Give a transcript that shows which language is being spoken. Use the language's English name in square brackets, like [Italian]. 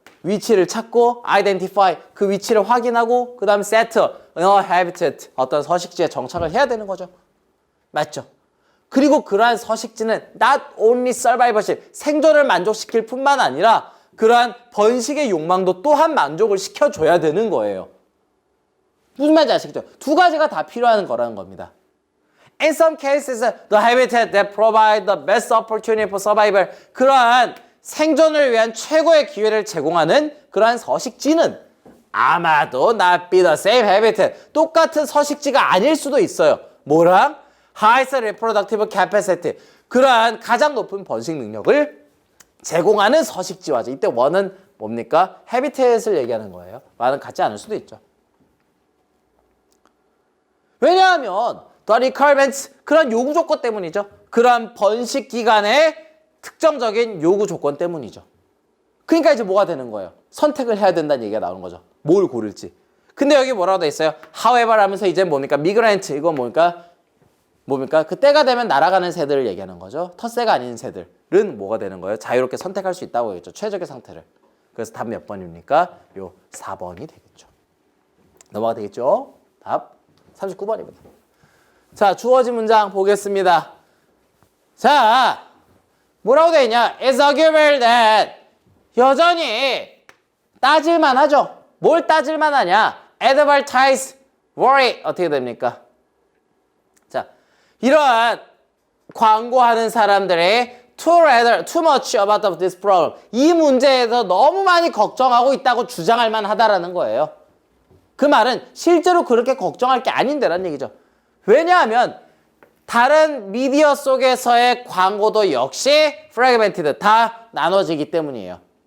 [Korean] 위치를 찾고 identify 그 위치를 확인하고 그 다음 set habitat 어떤 서식지에 정착을 해야 되는 거죠. 맞죠? 그리고 그러한 서식지는 not only survivorship 생존을 만족시킬 뿐만 아니라 그러한 번식의 욕망도 또한 만족을 시켜줘야 되는 거예요. 무슨 말인지 아시겠죠? 두 가지가 다 필요한 거라는 겁니다. [English] In some cases, the habitat that provide the best opportunity for survival. [Korean] 그러한 생존을 위한 최고의 기회를 제공하는 그러한 서식지는 아마도 not be the same habitat. 똑같은 서식지가 아닐 수도 있어요. 뭐랑? [English] Highest reproductive capacity. [Korean] 그러한 가장 높은 번식 능력을 제공하는 서식지와죠. 이때 원은 뭡니까? 해비텟을 얘기하는 거예요. 말은 같지 않을 수도 있죠. 왜냐하면 the requirements 그런 요구 조건 때문이죠. 그런 번식 기간의 특정적인 요구 조건 때문이죠. 그러니까 이제 뭐가 되는 거예요? 선택을 해야 된다는 얘기가 나오는 거죠. 뭘 고를지. 근데 여기 뭐라고 돼 있어요? However 하면서 이제 뭡니까? migrant 이건 뭡니까? 그 때가 되면 날아가는 새들을 얘기하는 거죠. 텃새가 아닌 새들은 뭐가 되는 거예요? 자유롭게 선택할 수 있다고 했죠. 최적의 상태를. 그래서 답 몇 번입니까? 요 4번이 되겠죠. 넘어가 되겠죠? 답 39번입니다. 자, 주어진 문장 보겠습니다. 자, 뭐라고 되어 있냐? It's arguable that 여전히 따질만 하죠. 뭘 따질만 하냐? Advertise worry 어떻게 됩니까? [English] 자, 이러한 광고하는 사람들의 too much about this problem. [Korean] 이 문제에 대해서 너무 많이 걱정하고 있다고 주장할 만하다라는 거예요. 그 말은 실제로 그렇게 걱정할 게 아닌데라는 얘기죠. 왜냐하면 다른 미디어 속에서의 광고도 역시 fragmented, 다 나눠지기 때문이에요.